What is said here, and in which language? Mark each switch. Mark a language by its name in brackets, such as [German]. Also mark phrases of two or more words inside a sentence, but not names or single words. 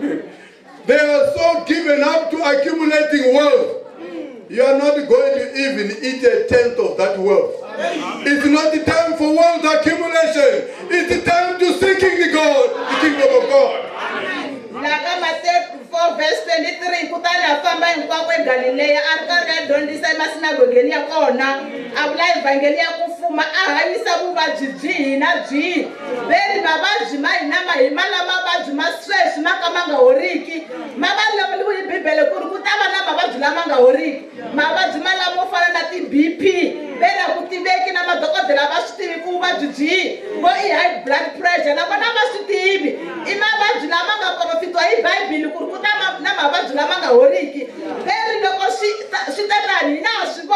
[English] They are so given up to accumulating wealth. You are not going to even eat a tenth of that wealth. It's not the time for wealth accumulation. It's the time to seeking the kingdom of God. [Tsonga] Laka Matthew 4 verse 23 kutani afamba hinkwako eGalileya ari karhi a dyondzisa emasinagogeni ya kona a vula evhangeli ya ku fuma a hanyisa vuvabyi byihi na byihi veri mavabyi ma hina mahima lama mavabyi ma sweswi ma ka ma nga horiki ma vulavuriwe hi Bibele ku ri ku ta va na mavabyi lama nga horiki mavabyi malamo fana na ti-BP veri a ku tiveki na madokodela va swi tivi ku vuvabyi byihi vo i [English] high blood pressure [Tsonga] na vona va swi tivi i mavabyi lama nga profitiwa hi Bibele ku ri ku ta na mavabyi lama nga horiki veri loko swi ta tani hina ha swi